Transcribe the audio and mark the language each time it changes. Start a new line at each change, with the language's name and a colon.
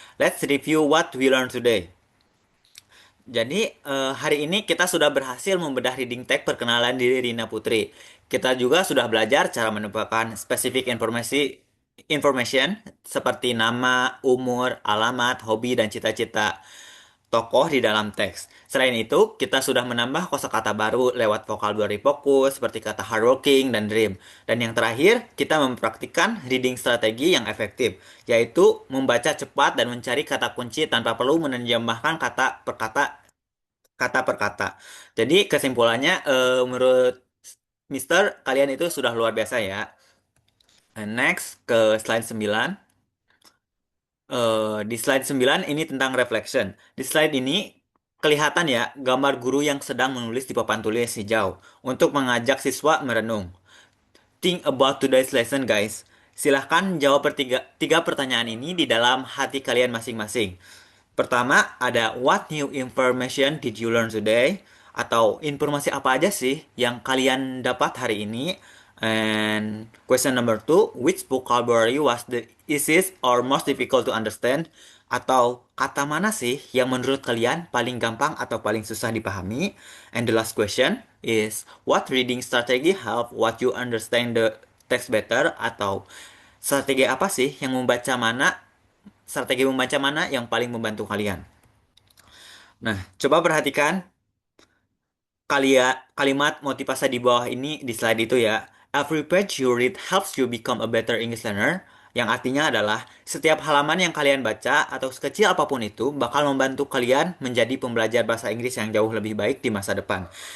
English: Let's review what we learned today.
Indonesian: Jadi, hari ini kita sudah berhasil membedah reading tag perkenalan diri Rina Putri. Kita juga sudah belajar cara menambahkan spesifik information seperti nama, umur, alamat, hobi, dan cita-cita tokoh di dalam teks. Selain itu, kita sudah menambah kosakata baru lewat vocabulary fokus seperti kata hardworking dan dream. Dan yang terakhir, kita mempraktikkan reading strategi yang efektif, yaitu membaca cepat dan mencari kata kunci tanpa perlu menerjemahkan kata per kata. Jadi kesimpulannya, menurut Mister, kalian itu sudah luar biasa ya.
English: Next ke slide 9.
Indonesian: Di slide 9 ini tentang reflection. Di slide ini kelihatan ya gambar guru yang sedang menulis di papan tulis hijau untuk mengajak siswa merenung.
English: Think about today's lesson guys.
Indonesian: Silahkan jawab tiga pertanyaan ini di dalam hati kalian masing-masing. Pertama ada
English: what new information did you learn today?
Indonesian: Atau informasi apa aja sih yang kalian dapat hari ini?
English: And question number 2, which vocabulary was the easiest or most difficult to understand?
Indonesian: Atau kata mana sih yang menurut kalian paling gampang atau paling susah dipahami?
English: And the last question is, what reading strategy help what you understand the text better?
Indonesian: Atau strategi apa sih yang strategi membaca mana yang paling membantu kalian? Nah, coba perhatikan kalimat motivasi di bawah ini di slide itu ya.
English: Every page you read helps you become a better English learner.
Indonesian: Yang artinya adalah setiap halaman yang kalian baca atau sekecil apapun itu bakal membantu kalian menjadi pembelajar bahasa Inggris yang jauh lebih baik di masa depan.